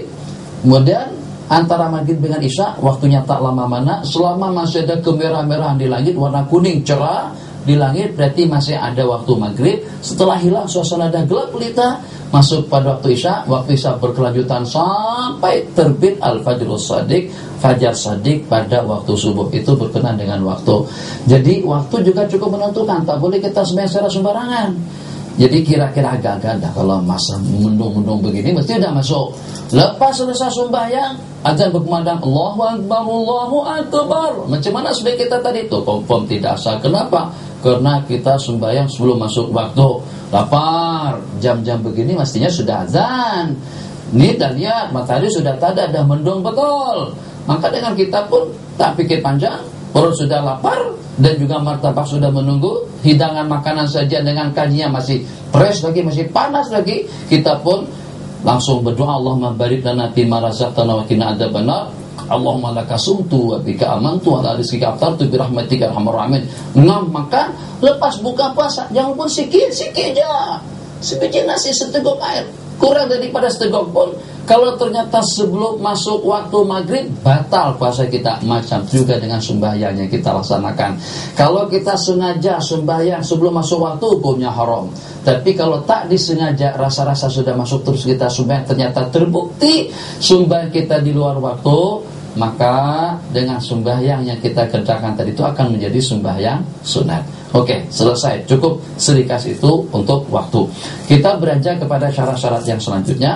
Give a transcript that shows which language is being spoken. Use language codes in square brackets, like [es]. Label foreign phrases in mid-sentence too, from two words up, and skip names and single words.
[ms] Kemudian antara maghrib dengan isya waktunya tak lama mana, selama masih ada kemerah-merahan di langit, warna kuning cerah di langit, berarti masih ada waktu maghrib. Setelah hilang suasana dah gelap pelita, masuk pada waktu isya. Waktu isya berkelanjutan sampai terbit [ar] الفجر الصادق, [ms] fajar shadiq pada waktu subuh. Itu berkenan dengan waktu. Jadi waktu juga cukup menentukan, tak boleh kita sembahyang secara sembarangan. Jadi kira-kira agak-agak dah, kalau masa mendung-mendung begini mesti dah masuk. Lepas selesai sembahyang, azan berkumandang [ar] الله أكبر، الله أكبر. [ms] Macam mana sudah kita tadi itu? Confirm tidak sah. Kenapa? Karena kita sembahyang sebelum masuk waktu. Lapar, jam-jam begini mestinya sudah azan. Ini dan lihat matahari sudah tak ada, dah mendung betul. Maka dengan kita pun tak pikir panjang, perut sudah lapar dan juga martabak sudah menunggu, hidangan makanan saja dengan kajinya masih fresh lagi, masih panas lagi, kita pun langsung berdoa, [ar] اللهم بارك لنا فيما رزقتنا وقنا عذاب النار. اللهم لك صمت وبك آمنت وعلى رزقك أفطرت برحمتك أرحم الراحمين. [ms] Ngam makan, lepas buka puasa jangan pun sikit-sikit aja. Sebiji nasi, seteguk air, kurang daripada seteguk pun. Kalau ternyata sebelum masuk waktu maghrib, batal puasa kita. Macam juga dengan sembahyang yang kita laksanakan. Kalau kita sengaja sembahyang sebelum masuk waktu, hukumnya haram. Tapi kalau tak disengaja, rasa-rasa sudah masuk terus kita sembahyang, ternyata terbukti sembahyang kita di luar waktu, maka dengan sembahyang yang kita kerjakan tadi itu akan menjadi sembahyang sunat. Oke, selesai. Cukup serikas itu untuk waktu. Kita beranjak kepada syarat-syarat yang selanjutnya.